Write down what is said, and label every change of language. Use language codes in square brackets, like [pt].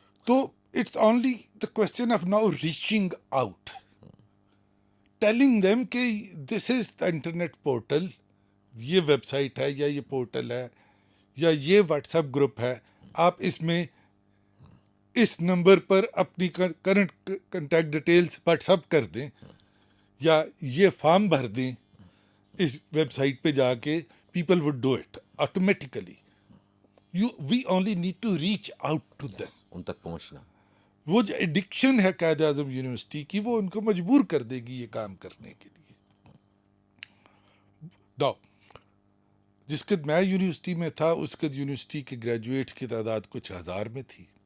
[en] تو it's only the question of now reaching out, telling them کہ this is the internet portal, [ur] یہ web site ہے یا یہ پورٹل ہے یا یہ واٹس ایپ گروپ ہے، آپ اس میں اس نمبر پر اپنی current contact details what's up کر دیں یا یہ فارم بھر دیں اس ویب سائٹ پہ جا کے, [en] People would do it automatically. We only need to reach out to them. [ur] ان تک پہنچنا. وہ جو ایڈکشن ہے قائد اعظم یونیورسٹی کی, وہ ان کو مجبور کر دے گی یہ کام کرنے کے لیے. جس کے میں یونیورسٹی میں تھا اس کے یونیورسٹی کے گریجویٹس کی تعداد کچھ ہزار میں تھی.